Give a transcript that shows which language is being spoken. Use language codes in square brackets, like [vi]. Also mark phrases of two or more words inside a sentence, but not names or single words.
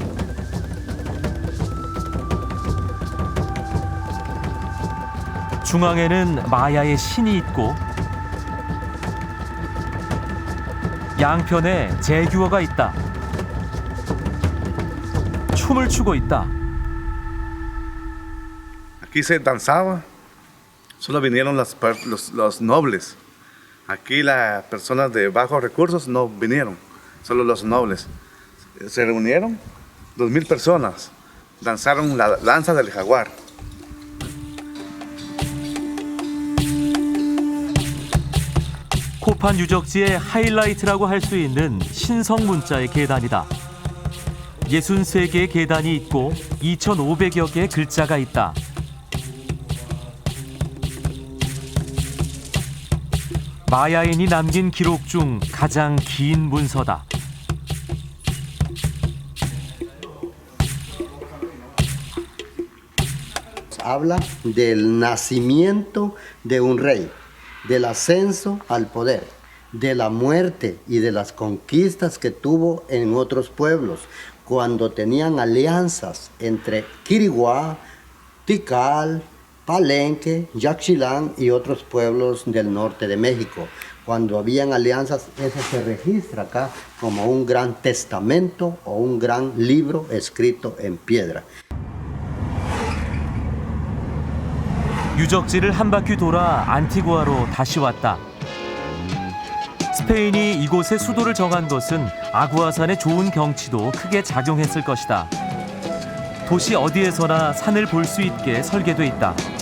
[ko] 중앙에는 마야의 신이 있고 양편에 제규어가 있다. 춤을 추고 있다. [es] Aquí se danzaba, solo vinieron los nobles. Aquí las personas de bajos recursos no vinieron, solo los nobles. Se reunieron 2,000 personas, danzaron la danza del jaguar. [ko] 코판 유적지의 하이라이트라고 할 수 있는 신성 문자의 계단이다. 63개의 계단이 있고 2,500여 개의 글자가 있다. 마야인이 남긴 기록 중 가장 긴 문서다. [es] Habla del nacimiento de un rey, del ascenso al poder, de la muerte y de las conquistas que tuvo en otros pueblos, cuando tenían alianzas entre Quiriguá, Tikal, Palenque, Yaxchilán y otros pueblos del norte de México. Cuando habían alianzas, eso se registra acá como un gran testamento o un gran libro escrito en piedra. [ko] 유적지를 한 바퀴 돌아 안티구아로 다시 왔다. 스페인이 이곳에 수도를 정한 것은 아구아산의 좋은 경치도 크게 작용했을 것이다. 도시 어디에서나 산을 볼 수 있게 설계돼 있다.